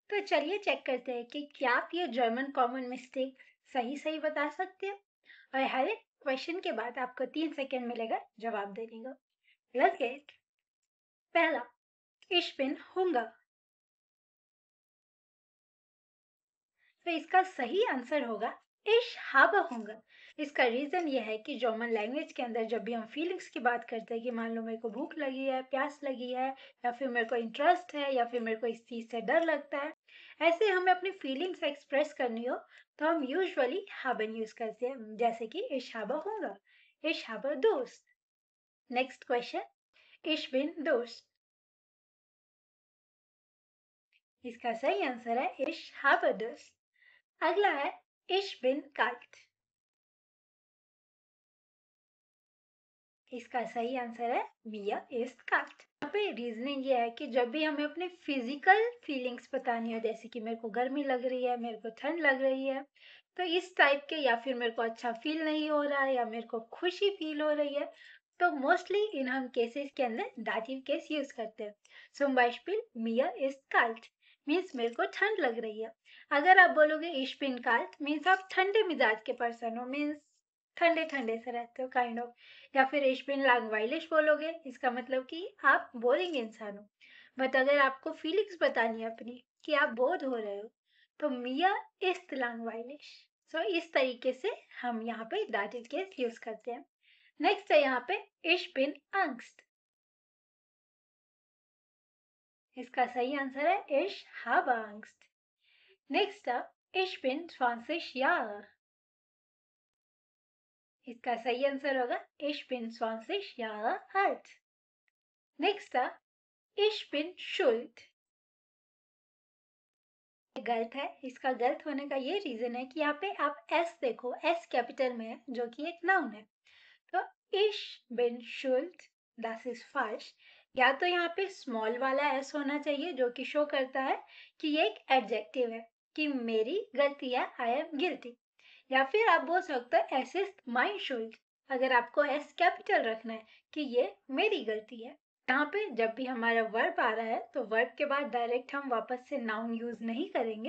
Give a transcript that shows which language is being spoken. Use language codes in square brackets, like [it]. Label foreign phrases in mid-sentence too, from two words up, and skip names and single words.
[hi] तो चलिए चेक करते हैं कि क्या आप ये जर्मन [en] common mistake [hi] सही बता सकते हो। और हर एक क्वेश्चन के बाद आपको 3 सेकेंड मिलेगा जवाब देने का। [en] let's get. [hi] पहला, [de] ich bin Hunger। [hi] तो इसका सही आंसर होगा [de] ich habe Hunger। [hi] इसका रीजन ये है कि जर्मन लैंग्वेज के अंदर जब भी हम फीलिंग्स की बात करते हैं कि मान लो मेरे को भूख लगी है, प्यास लगी है, या फिर मेरे को इंटरेस्ट है, या फिर मेरे को इस चीज से डर लगता है, ऐसे हमें अपनी [en] feelings express [hi] करनी हो तो हम यूजुअली haben यूज करते हैं, जैसे कि [de] ich habe Hunger, ich habe Durst। [hi] नेक्स्ट क्वेश्चन, [de] ich bin Durst। [hi] इसका सही आंसर है [de] ich habe Durst। [hi] अगला है [de] ich bin kalt। [hi] इसका सही आंसर है [de] mir ist kalt। [hi] यहाँ पे रीजनिंग ये है कि जब भी हमें अपने [en] physical feelings [hi] बतानी हो, जैसे कि मेरे को गर्मी लग रही है, मेरे को ठंड लग रही है, तो इस टाइप के, या फिर मेरे को अच्छा फील नहीं हो रहा है, या मेरे को खुशी फील हो रही है, तो मोस्टली इन हम केसेस के अंदर [de] Dativ Kasus [hi] यूज करते हैं। [de] zum Beispiel mir ist kalt [hi] मीन्स मेरे को ठंड लग रही है। अगर आप बोलोगे [de] ich bin kalt [hi] मीन्स आप ठंडे मिजाज के पर्सन हो, मीन्स ठंडे ठंडे से रहते हो [en] kind of. [hi] या फिर [de] ich bin langweilig [hi] बोलोगे, इसका मतलब कि आप बोरिंग इंसान हो। बट अगर आपको फीलिंग्स बतानी है अपनी कि आप बोर हो रहे हो, तो [de] mir ist langweilig। [hi] सो इस तरीके से हम यहाँ पे [de] Dativ Kasus [hi] यूज करते हैं। नेक्स्ट है यहाँ पे [de] ich bin Angst। [hi] इसका सही आंसर है [de] ich habe Angst। [hi] नेक्स्ट [de] ich bin 20 Jahre। [hi] इसका सही आंसर होगा [de] ich bin 20 Jahre alt। [hi] नेक्स्ट [de] ich bin schuld। [hi] गलत है। इसका गलत होने का ये रीजन है कि यहाँ पे आप s देखो, s कैपिटल में है जो कि एक नाउन है। [de] तो ich bin schuld, das ist falsch। [hi] या तो यहाँ पे स्मॉल वाला s होना चाहिए जो कि शो करता है कि ये एक एडजेक्टिव है कि मेरी गलती है, [en] I am guilty. [hi] या फिर आप बोल सकते हो [de] es ist meine Schuld, [hi] अगर आपको एस कैपिटल रखना है कि ये मेरी गलती है। यहाँ पे जब भी हमारा वर्ब आ रहा है तो वर्ब के बाद डायरेक्ट हम वापस से नाउन यूज नहीं करेंगे।